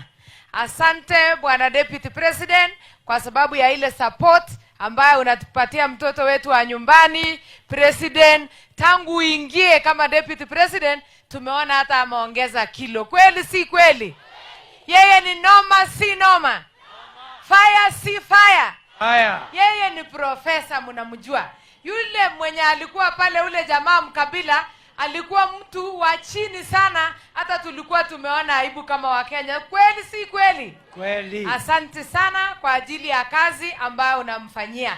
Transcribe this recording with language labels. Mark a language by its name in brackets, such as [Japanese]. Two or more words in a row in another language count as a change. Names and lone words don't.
[Swahili] Asante Bwana [English] Deputy President [Swahili] kwa sababu ya ile support ambayo unatupatia mtoto wetu wa nyumbani. President, tangu uingie kama [English] Deputy President, [Swahili] tumeona hata ameongeza kilo. Kweli si kweli? Yeye ni noma si noma. Fire si fire. Fire. Yeye ni profesa, mnamjua. Yule mwenye alikuwa pale, ule jamaa Mkabila, alikuwa mtu wa chini sana, hata tulikuwa tumeona aibu kama Wakenya. Kweli si kweli? Kweli. Asante sana kwa ajili ya kazi ambayo unamfanyia.